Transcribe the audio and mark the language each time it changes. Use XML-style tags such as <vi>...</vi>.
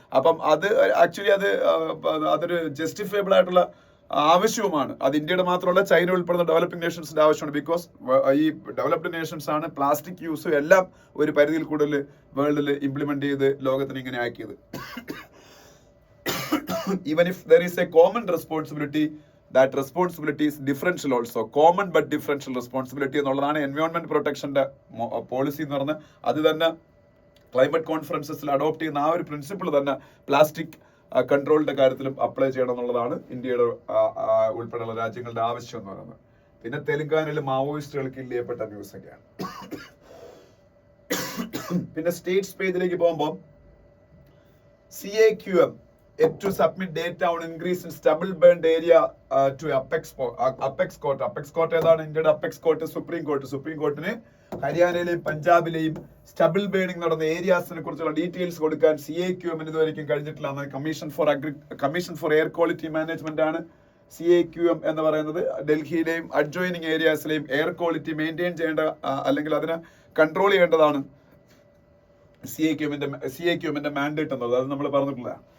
<ml>അപ്പം അത് ആക്ച്വലി അതൊരു ജസ്റ്റിഫയബിൾ ആയിട്ടുള്ള ആവശ്യവുമാണ്. അത് ഇന്ത്യയുടെ മാത്രമല്ല, ചൈന ഉൾപ്പെടുന്ന ഡെവലപ്പിംഗ് നേഷൻസിന്റെ ആവശ്യമാണ്. ബിക്കോസ് ഈ ഡെവലപ്ഡ് നേഷൻസ് ആണ് പ്ലാസ്റ്റിക് യൂസും എല്ലാം ഒരു പരിധിയിൽ കൂടുതൽ വേൾഡിൽ ഇംപ്ലിമെന്റ് ചെയ്ത് ലോകത്തിന് ഇങ്ങനെ ആക്കിയത്.</ml> <en>Even if there is a common responsibility, that responsibility is differential also.</en> <ml>Common but differential responsibility എന്നുള്ളതാണ് എൻവയോൺമെന്റ് പ്രൊട്ടക്ഷന്റെ പോളിസി എന്ന് പറഞ്ഞാൽ. അത് തന്നെ ക്ലൈമറ്റ് കോൺഫറൻസസിൽ അഡോപ്റ്റ് ചെയ്യുന്ന ആ ഒരു പ്രിൻസിപ്പിൾ തന്നെ പ്ലാസ്റ്റിക് കൺട്രോളിന്റെ കാര്യത്തിലും അപ്ലൈ ചെയ്യണം എന്നുള്ളതാണ് ഇന്ത്യയുടെ ഉൾപ്പെടെയുള്ള രാജ്യങ്ങളുടെ ആവശ്യം എന്ന് പറയുന്നത്. പിന്നെ തെലങ്കാനയിൽ മാവോയിസ്റ്റുകൾക്ക് കില്ല് ചെയ്യപ്പെട്ട ന്യൂസ് ഒക്കെയാണ്. പിന്നെ സ്റ്റേറ്റ്സ് പേജിലേക്ക് പോകുമ്പോൾ</ml> <en>CAQM to submit data on increase in stubble burned area to Apex Court.</en> <ml>Apex Court ഏതാണ്? ഇന്ത്യയുടെ apex court supreme court. Supreme കോർട്ടിന് ഹരിയാനയിലെയും പഞ്ചാബിലെയും stubble burning നടന്ന ഏരിയാസിനെ കുറിച്ചുള്ള ഡീറ്റെയിൽസ് കൊടുക്കാൻ CAQM ഇതുവരെയും കഴിഞ്ഞിട്ടില്ല. Commission for air quality management ആണ് CAQM എന്ന് പറയുന്നത്. ഡൽഹിയിലെയും അഡ്ജോയിനിങ് ഏരിയാസിലെയും എയർ ക്വാളിറ്റി മെയിൻറ്റെയിൻ ചെയ്യേണ്ട അല്ലെങ്കിൽ അതിനെ കൺട്രോൾ ചെയ്യേണ്ടതാണ് CAQMന്റെ മാൻഡേറ്റ് എന്നുള്ളത്. അത് നമ്മൾ പറഞ്ഞിട്ടില്ല.</ml>